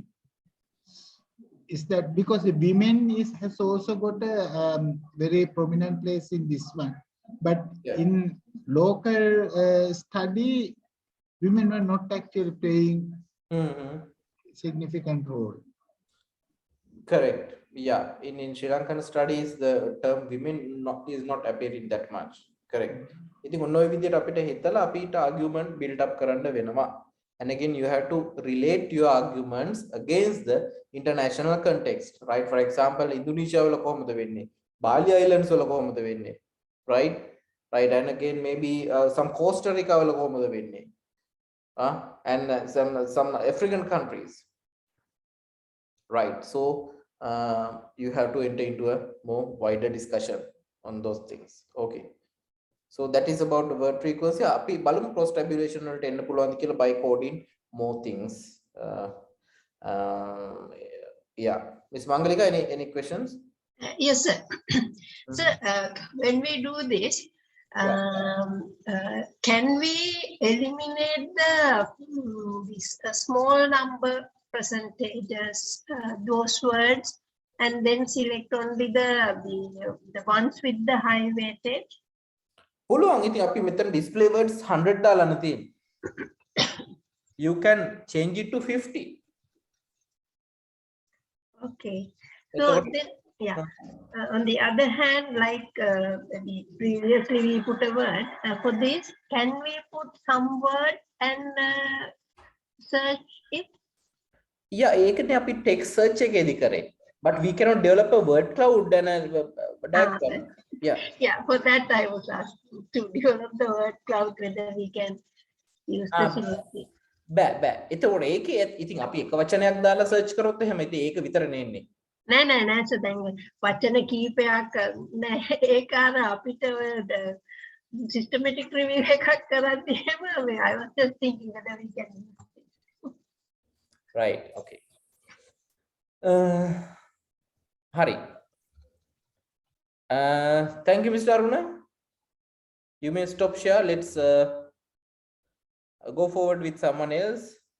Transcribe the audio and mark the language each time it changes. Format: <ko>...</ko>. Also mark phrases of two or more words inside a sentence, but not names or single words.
<en>Is that because the women has also got a very prominent place in this one, but in local study, women were not actually playing significant role. Correct. Yeah. In Sri Lankan studies, the term women is not appearing that much. Correct.</en> <si>ඉතින් ඔන්න ඔය විදිහට අපිට හිතලා අපිට</si> <en>argument build up</en> <si>කරන්න වෙනවා.</si> <en>And again, you have to relate your arguments against the international context, right? For example,</en> <si>Indonesia වල කොහොමද වෙන්නේ? Bali Islands වල කොහොමද වෙන්නේ?</si> <en>Right? Right. And again, maybe some Costa Rica වල කොහොමද වෙන්නේ? And some African countries. Right. So you have to enter into a more wider discussion on those things. Okay. So that is about the word frequency.</en> <si>අපි බලමු</si> <en>cross tabulation</en> <si>වලට එන්න පුළුවන් කියලා</si> <en>by coding more things. Yeah. Ms. Mangalika, any questions? Yes, sir. So when we do this, can we eliminate this small number percentages, those words, and then select only the ones with the high weightage?</en> <si>පුළුවන්. ඉතින් අපි මෙතන</si> <en>display words</en> <si>100 දාලානේ තියෙන්නේ.</si> <en>You can change it to 50. Okay. So then, yeah. On the other hand, like previously we put a word for this, can we put some word and search it? Yeah,</en> <si>ඒකනේ අපි</si> <en>text search</en> <si>එකේදී කරේ.</si> <en>But we cannot develop a word cloud and a diagram. Yeah, for that I was asking to develop the word cloud, whether we can use the symmetry.</en> <si>බෑ. එතකොට ඒකේ ඉතින් අපි එක වචනයක් දාලා search කරොත් එහෙම ඉතින් ඒක විතරනේ එන්නේ. නෑ so දැන් වචන කීපයක් නෑ ඒක අර අපිට</si> <en>systematic review</en> <si>එකක් කරද්දී එහෙම</si> <en>I was just thinking whether we can use it. Right. Okay. Hari. Thank you, Mr. Aruna. You may stop share. Let's go forward with someone else.</en>